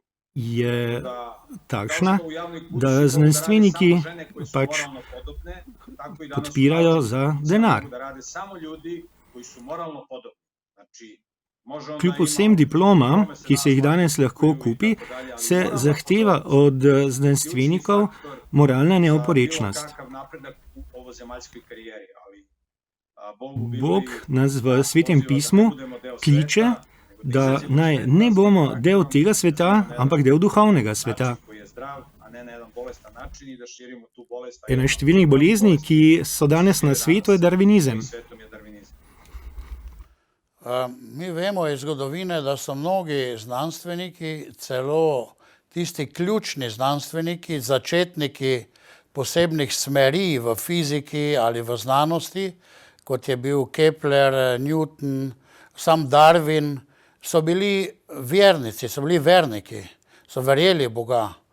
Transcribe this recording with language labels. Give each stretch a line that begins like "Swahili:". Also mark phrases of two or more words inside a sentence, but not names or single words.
Slovenian: je
Serbian: da
Slovenian: takšna,
Serbian: kao što u javnoj kući
Slovenian: da
Serbian: mogu rade
Slovenian: znanstveniki
Serbian: samo žene koje su
Slovenian: pač
Serbian: moralno podobne, tako i danas
Slovenian: podpirajo
Serbian: naučnici
Slovenian: za
Serbian: samo
Slovenian: denar.
Serbian: mogu da rade samo ljudi koji su moralno podobni. Znači, može onda
Slovenian: Kljub
Serbian: ima-
Slovenian: vsem diplomam,
Serbian: diplome se
Slovenian: ki se jih danes lahko danes kupi,
Serbian: i tako dalje, ali
Slovenian: se
Serbian: moralna
Slovenian: zahteva
Serbian: podobnost
Slovenian: od
Serbian: je
Slovenian: znanstvenikov
Serbian: ključni faktor
Slovenian: moralna
Serbian: za
Slovenian: neoporečnost.
Serbian: bilo kakav napredak u ovozemaljskoj karijeri, ali Bog u Bibliji
Slovenian: Bog nas v Svetem
Serbian: poziva da
Slovenian: pismu
Serbian: ne budemo deo
Slovenian: kliče,
Serbian: sveta, nego da izađemo
Slovenian: naj
Serbian: iz
Slovenian: ne
Serbian: sveta
Slovenian: bomo
Serbian: sa
Slovenian: del
Serbian: karakterom,
Slovenian: tega sveta,
Serbian: na
Slovenian: ampak del duhovnega sveta.
Serbian: način koji je zdrav, a ne na jedan bolestan način, i da širimo tu bolest.
Slovenian: Ena od številnih bolezni, ki so danes na svetu, je darvinizem.
Serbian: Svetom je darvinizem.
Slovenian: Mi vemo iz zgodovine, da so mnogi znanstveniki, celo tisti ključni znanstveniki, začetniki posebnih smeri v fiziki ali v znanosti, kot je bil Kepler, Newton, sam Darwin, so bili vernici, so bili verniki, so verjeli v Boga.